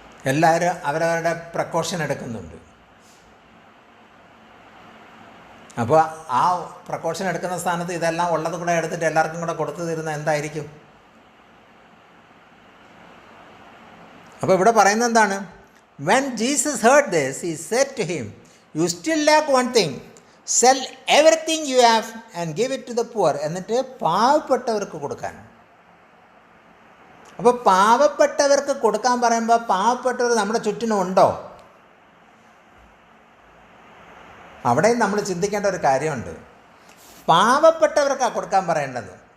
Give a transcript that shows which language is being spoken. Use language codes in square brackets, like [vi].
[ml] എല്ലാവരും അവരവരുടെ പ്രിക്കോഷൻ എടുക്കുന്നുണ്ട്. അപ്പോൾ ആ പ്രിക്കോഷൻ എടുക്കുന്ന സ്ഥാനത്ത് ഇതെല്ലാം ഉള്ളത് കൂടെ എടുത്തിട്ട് എല്ലാവർക്കും കൂടെ കൊടുത്തു തരുന്ന എന്തായിരിക്കും? അപ്പോൾ ഇവിടെ പറയുന്നത് എന്താണ്? [en] When Jesus heard this, he said to him, you still lack one thing. Sell everything you have and give it to the poor. [ml] എന്നിട്ട് പാവപ്പെട്ടവർക്ക് കൊടുക്കാൻ. അപ്പോൾ പാവപ്പെട്ടവർക്ക് കൊടുക്കാൻ പറയുമ്പോൾ പാവപ്പെട്ടവർ നമ്മുടെ ചുറ്റിനും ഉണ്ടോ? അവിടെയും നമ്മൾ ചിന്തിക്കേണ്ട ഒരു കാര്യമുണ്ട്. പാവപ്പെട്ടവർക്കാണ് കൊടുക്കാൻ പറയേണ്ടത്.